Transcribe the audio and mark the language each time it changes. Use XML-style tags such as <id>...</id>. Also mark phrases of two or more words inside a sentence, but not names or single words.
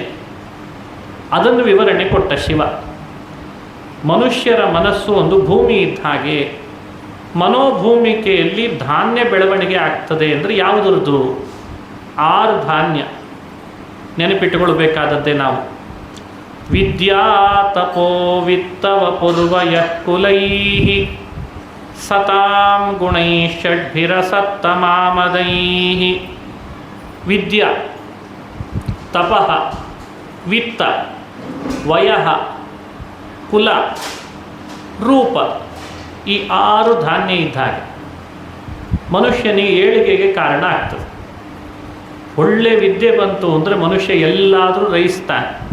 <kn>ಅದನ್ನು ವಿವರಣೆ ಕೊಟ್ಟ ಶಿವ. ಮನುಷ್ಯರ ಮನಸ್ಸು ಒಂದು ಭೂಮಿ ಇದ್ದ ಹಾಗೆ. ಮನೋಭೂಮಿಕೆಯಲ್ಲಿ ಧಾನ್ಯ ಬೆಳವಣಿಗೆ ಆಗ್ತದೆ ಅಂದರೆ ಯಾವುದರದ್ದು? 6 ಧಾನ್ಯ ನೆನಪಿಟ್ಟುಕೊಳ್ಬೇಕಾದದ್ದೇ ನಾವು.</kn> <sa>ವಿದ್ಯಾ ತಪೋ ವಿತ್ತವ ಪೂರ್ವಯಃ ಕುಲೈಃ ಸತಾಂ ಗುಣೈಃ ಷಡ್ಭಿರಸತ್ತಮಾಮದೈಃ. ವಿದ್ಯಾ, ತಪಃ, ವಿತ್ತ, ವಯಃ, ಕುಲ, ರೂಪ,</sa> <kn>ಈ 6 ಧಾನ್ಯ ಇದ್ದಾಗ ಮನುಷ್ಯನಿಗೆ ಏಳಿಗೆಗೆ ಕಾರಣ ಆಗ್ತದೆ. ಒಳ್ಳೆ ವಿದ್ಯೆ ಬಂತು ಅಂದರೆ ಮನುಷ್ಯ ಎಲ್ಲಾದರೂ ರಯಿಸ್ತಾನೆ.</kn>